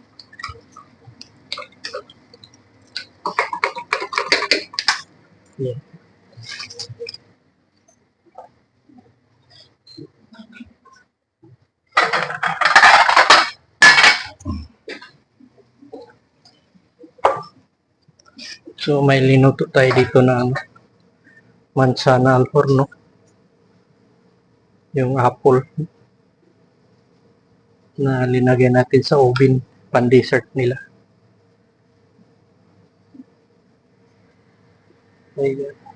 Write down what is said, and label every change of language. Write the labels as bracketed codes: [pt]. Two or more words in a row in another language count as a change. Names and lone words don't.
[en] Yeah. [tl] So, may linuto tayo dito na [es] manzana al forno. [tl] Yung apple na linagyan natin sa oven pan-dessert nila. Ayan.